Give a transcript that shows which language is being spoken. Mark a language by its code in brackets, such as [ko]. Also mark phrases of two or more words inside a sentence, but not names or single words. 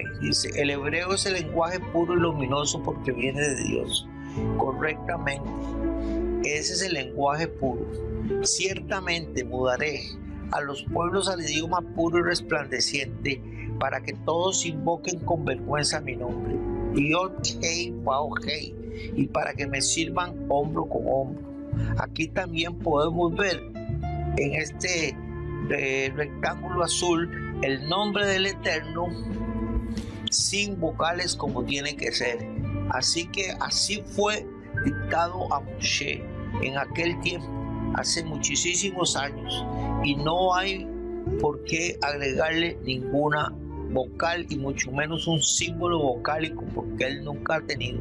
[es] Dice: el hebreo es el lenguaje puro y luminoso porque viene de Dios. Correctamente, ese es el lenguaje puro. Ciertamente mudaré a los pueblos al idioma puro y resplandeciente, para que todos invoquen con vergüenza mi nombre. Yod-Hei, Vav-Hei, y para que me sirvan hombro con hombro. Aquí también podemos ver en este rectángulo azul el nombre del Eterno sin vocales como tiene que ser. Así que así fue dictado a Moshe en aquel tiempo, hace muchísimos años, y no hay por qué agregarle ninguna vocal y mucho menos un símbolo vocálico, porque él nunca ha tenido.